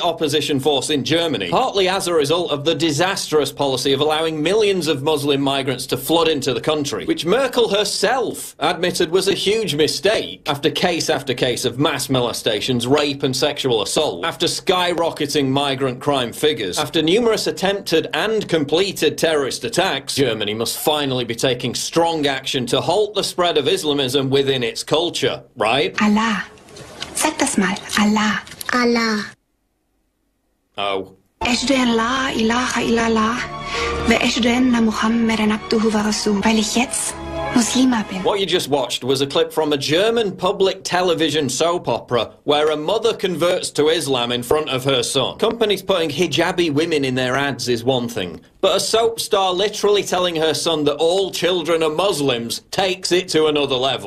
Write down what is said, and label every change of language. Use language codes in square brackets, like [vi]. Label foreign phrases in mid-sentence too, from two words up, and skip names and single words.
[en] opposition force in Germany, partly as a result of the disastrous policy of allowing millions of Muslim migrants to flood into the country, which Merkel herself admitted was a huge mistake, after case of mass molestations, rape and sexual assault, after skyrocketing migrant crime figures, after numerous attempted and completed terrorist attacks, Germany must finally be taking strong action to halt the spread of Islamism within its culture, right? [de] Allah. Sag das mal. Allah. Allah. Oh. [ar] أشهد أن لا إله إلا الله وأشهد أن محمدا عبده ورسوله. [de] Weil ich jetzt Muslima bin. [en] What you just watched was a clip from a German public television soap opera where a mother converts to Islam in front of her son. Companies putting hijabi women in their ads is one thing, but a soap star literally telling her son that all children are Muslims takes it to another level.